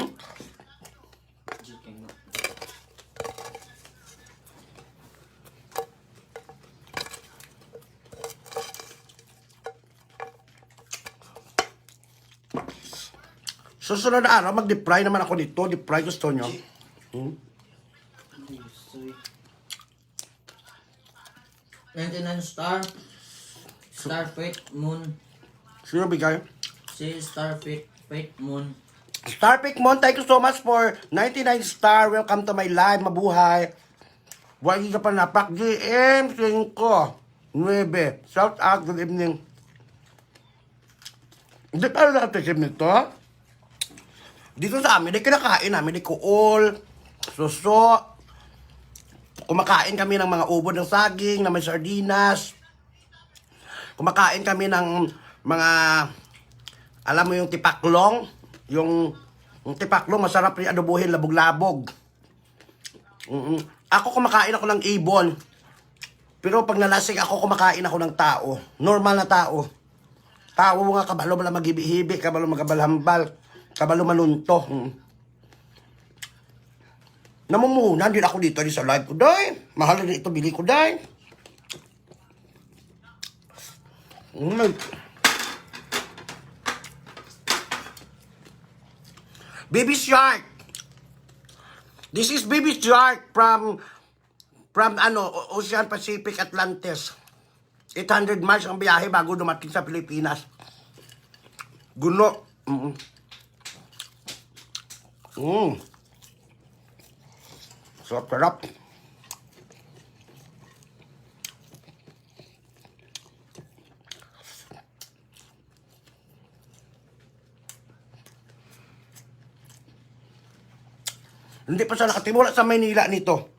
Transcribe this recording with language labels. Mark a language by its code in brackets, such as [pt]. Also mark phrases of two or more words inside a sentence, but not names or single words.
[tl] Susunod na araw, mag- [en] deep fry [tl] naman ako dito. [en] Deep fry [tl] gusto nyo. Star. Starfit Moon. Sino bigay? Si Starfit Moon. [en] Starpick Mon, thank you so much for 99 star. Welcome to my live. [tl] Mabuhay. Buhay ka pa napak. [en] GM 5 9. Shout out. Good evening. [tl] Hindi pa rin natin nito. Dito sa amin, di kinakain namin, di kuol, suso. Kumakain kami ng mga ubod ng saging, na may sardinas. Kumakain kami ng mga, alam mo yung tipaklong? Yung tipaklong, masarap rin adobuhin, labog-labog. Ako kumakain ako ng ibon. Pero pag nalasing ako, kumakain ako ng tao. Normal na tao. [hil] Tao nga kabalo wala maghibi-hibi, kabalo magabalhambal, kabalo manunto. [tl] Namumuhunan din ako dito sa live ko, day. Mahal na ito, bili ko, day. Baby Shark. [en] This is Baby Shark from Ocean Pacific, Atlantis. [tl] 800 miles ang biyahe bago dumating sa Pilipinas. Guno. Sarap. Hindi pa siya nakatimula sa Manila nito.